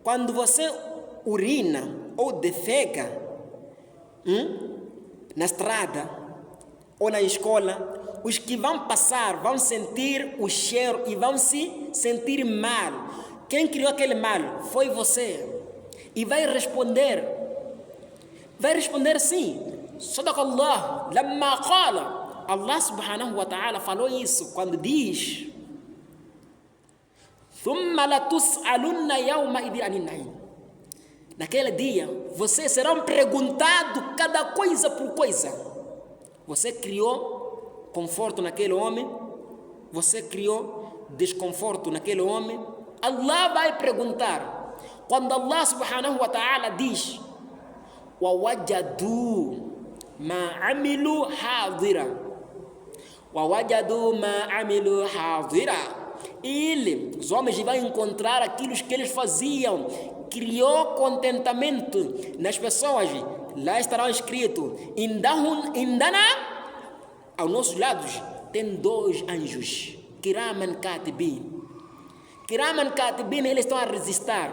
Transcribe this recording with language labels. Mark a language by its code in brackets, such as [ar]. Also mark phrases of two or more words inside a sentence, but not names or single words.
[pt] quando você urina ou defeca na estrada ou na escola, os que vão passar vão sentir o cheiro e vão se sentir mal. Quem criou aquele mal foi você. E vai responder sim. [ar] صدق الله لما قال الله سبحانه وتعالى [pt] falou isso quando diz: [ar] ثم لتسألن يومئذ عن النعيم. [pt] Naquele dia, vocês serão perguntados cada coisa por coisa. Você criou conforto naquele homem? Você criou desconforto naquele homem? [ar] Allah [pt] vai perguntar. Quando [ar] الله سبحانه وتعالى diz: وَوَجَدُوا مَا عَمِلُوا حَاضِرًا وَوَجَدُوا مَا عَمِلُوا حَاضِرًا. [pt] Os homens vão encontrar aquilo que eles faziam. Criou contentamento nas pessoas. Lá estará escrito: Indana, aos nossos lados, tem 2 anjos. [ar] كراما كاتبين كراما كاتبين, [pt] eles estão a resistir.